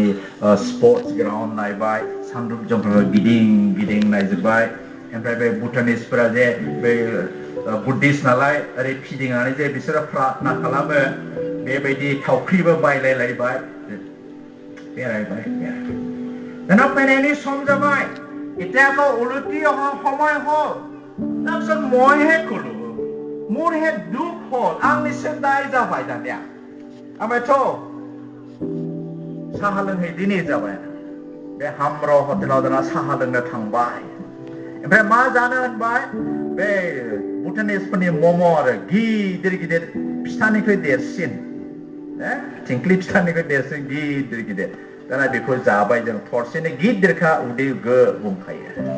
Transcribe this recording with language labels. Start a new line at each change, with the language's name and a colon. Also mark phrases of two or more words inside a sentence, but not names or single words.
Bodo: स्पर्ट्स ग्राउन्ड नायबाय सानद्रुप जंकराव गिदिं गिदिं नायजोब्बाय ओमफ्राय बे भुटानिसफोरा जे बे बुद्धिस्ट नालाय ओरै फिदिंनानै जे बिसोरो प्रार्थना खालामो बेबायदि थावख्रिबो बायलायलायबाय बेरायबाय दाना फैनायनि सम जाबाय
Assamese: এতিয়া আকৌ উলটি অহা সময় হ'ল তাৰপিছত মইহে ক'লো মোৰহে দুখ হ'ল
Bodo: आंनिसो दाय जाबाय दानिया ओमफ्रायथ' साहा लोंहैदिनि जाबाय बे हाम्र हटेलाव दाना साहा लोंनो थांबाय ओमफ्राय मा जानो होनबाय बे भुटानिसफोरनि मम' आरो गिदिर गिदिर फिथानिख्रुइ देरसिन थिंख्लि फिथानिख्रुइ देरसिन गिदिर गिदिर दाना बेखौ जाबाय जों थरसेनो गिदिरखा उदै गो बुंखायो